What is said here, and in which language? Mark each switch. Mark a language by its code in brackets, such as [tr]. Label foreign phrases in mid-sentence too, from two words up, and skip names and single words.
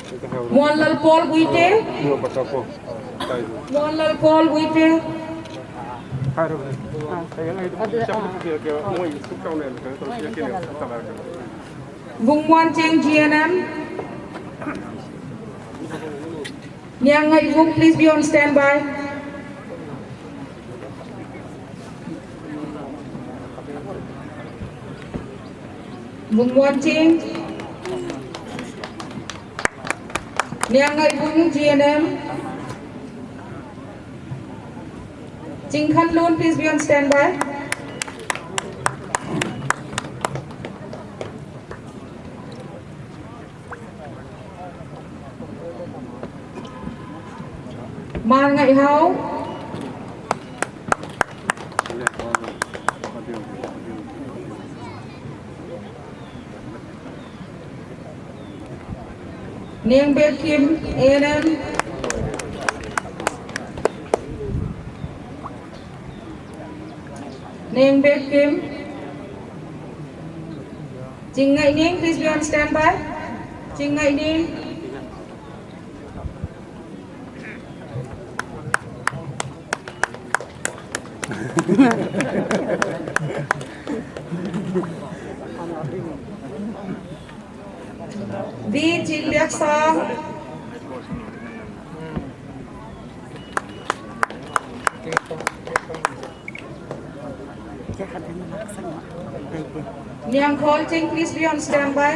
[en] Muanlal Paul Buite. Muanlal Paul Buite. Vung Muan Cheng GNM. Nyang Ngai Vung, please be on standby. Vung Muan Cheng. Nyang Ngai Vung GNM. Ching Khan Loon, please be on standby. Man Ngai Hao. Niang Bet Kim, ANM. Niang Bet Kim. Ching Ngai Ning, please be on standby. Ching Ngai Ning. V Chin Biak Sang. Liang Khol Ching, please be on standby.